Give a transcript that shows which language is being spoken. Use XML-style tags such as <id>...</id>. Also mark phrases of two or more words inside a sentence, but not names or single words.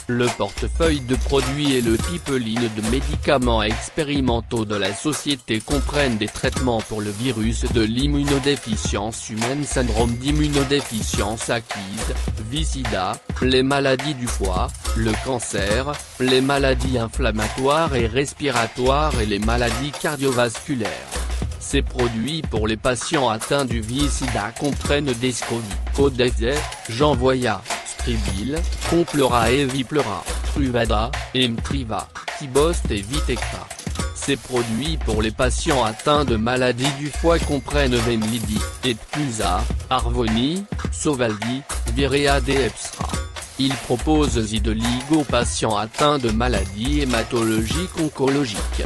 <fr>Le portefeuille de produits et le pipeline de médicaments expérimentaux de la société comprennent des traitements pour le virus de l'immunodéficience humaine, syndrome d'immunodéficience acquise, VIH/SIDA, les maladies du foie, le cancer, les maladies inflammatoires et respiratoires et les maladies cardiovasculaires. Ces produits pour les patients atteints du VIH/SIDA comprennent Descovy, Odefsey, Genvoya, Scribil, Complera et Viplera, Truvada, Emtriva, Tibost et Vitecta. Ces produits pour les patients atteints de maladies du foie comprennent Vemlidy, Epclusa, Harvoni, Sovaldi, Viread et Epsra. Ils proposent Zidelig aux patients atteints de maladies hématologiques oncologiques.</fr>